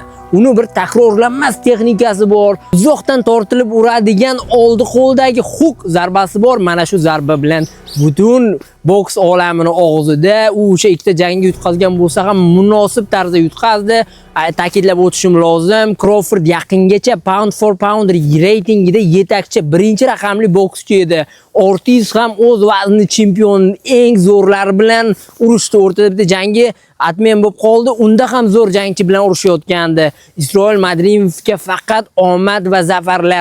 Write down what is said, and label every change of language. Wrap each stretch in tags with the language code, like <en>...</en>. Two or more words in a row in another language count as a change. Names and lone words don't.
<uz>Uni bir takrorlanmas texnikasi bor. Uzoqdan tortilib uradigan oldi qo'ldagi huk zarbasi bor. Mana shu zarba bilan butun boks olamini og'zida u o'sha ikkita jangga yutqazgan bo'lsa ham munosib tarzda yutqazdi. Ta'kidlab o'tishim lozim, Crawford yaqingacha</uz> <en>pound for pound</en> <uz>reytingida yetakchi birinchi raqamli bokschi edi. Ortiz ham o'z vazni chempion eng zo'rlari bilan urushdi. O'rtada bitta jangi atmen bo'lib qoldi. Unda ham zo'r jangchi bilan urushayotgandi. Isroil Madrimovga faqat omad va zafarlar.</uz>